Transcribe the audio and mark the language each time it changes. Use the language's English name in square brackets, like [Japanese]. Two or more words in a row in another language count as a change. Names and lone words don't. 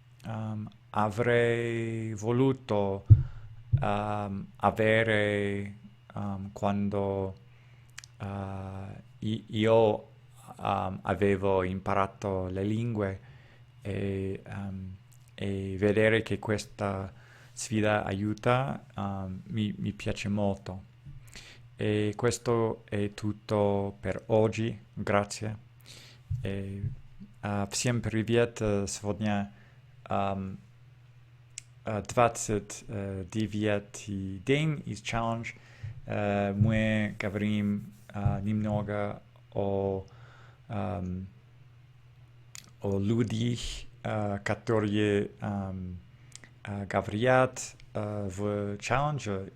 [Italian] avrei voluto avere quando io avevo imparato le lingue e, e vedere che questa sfida aiuta mi piace molto. E questo è tutto per oggi, grazie. E, [Russian] всем привет! Сегодня ам, 29-й день из челлендж. Мы говорим немного ам, о людях, которые говорят в челлендже.